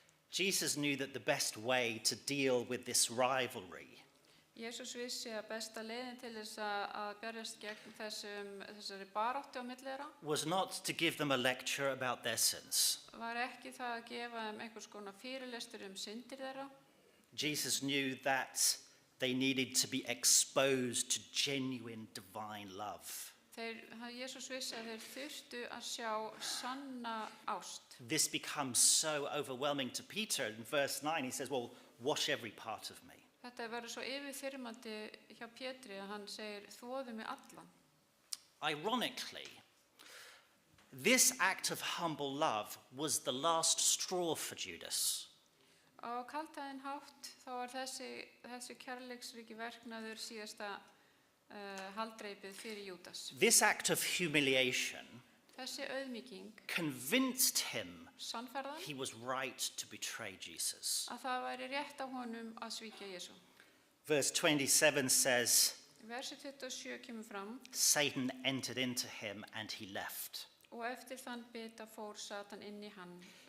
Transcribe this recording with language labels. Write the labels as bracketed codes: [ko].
[en] Jesus knew that the best way to deal with this rivalry [is] Jesús vissi að besta leiðin til þess að berjast gegn þessari baráttu á milli þeirra [en] was not to give them a lecture about their sins. [is] var ekki það að gefa þeim einhvers konar fyrirlestur syndir þeirra. [en] Jesus knew that they needed to be exposed to genuine divine love. [is] Jesús vissi að þeir þurftu að sjá sanna ást. [en] This becomes so overwhelming to Peter. In verse 9, he says, well, wash every part of me. [is] Þetta verður svo yfirþyrmandi hjá Pétri að hann segir, þvoðu mig allan. [en] Ironically, this act of humble love was the last straw for Judas. [is] Á kaldhæðinn hátt þá var þessi kærleiksríki verknaður síðasta haldreipið fyrir Júdas. [en] This act of humiliation [is] Þessi auðmýking [en] convinced him [is] sannfærðan [en] he was right to betray Jesus. [is] að það væri rétt á honum að svíkja Jesú. [en] Verse 27 says, [is] Versi 27 kemur fram, [en] Satan entered into him and he left. [is] og eftir þann bita fór Satan inn í hann.